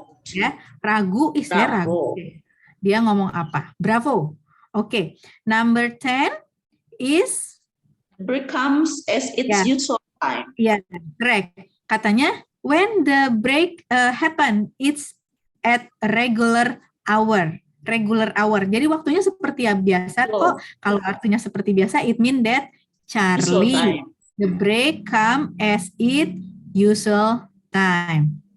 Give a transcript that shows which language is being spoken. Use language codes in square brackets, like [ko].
[id] Ya, ragu, istilah ragu. Dia ngomong apa? Bravo. Oke. [en] Number 10 is break comes as its usual time. Ya, correct. Katanya when the break happen, it's at regular hour. [id] Jadi waktunya seperti biasa kok. Kalau artinya seperti biasa, [en] it mean that Charlie, the break come as it usual time.